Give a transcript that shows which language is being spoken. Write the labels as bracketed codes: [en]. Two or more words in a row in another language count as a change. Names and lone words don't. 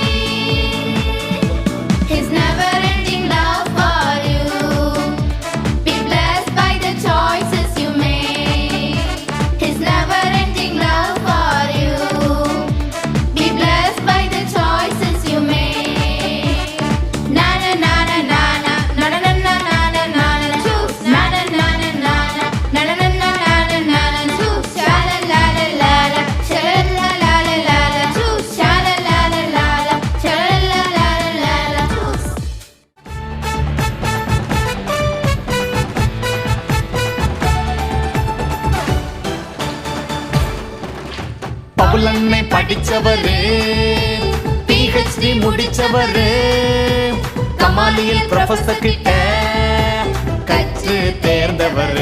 [en] His never-ending love for you. Be blessed by the choices you make. His never-ending love for you. Be blessed by the choices you make. Na na na na na na na na na na na na na. Choose na na na na na na na na na na na na. Choose sha la la la la la, sha la la la la la la. Choose sha la la la la la, sha la la la la la. Choose. [ta] பவுலன்னை படிச்சவரு, PhD முடிச்சவரு, கமாலியல் ப்ரொஃபசர் கிட்ட கற்று தேர்ந்தவரு.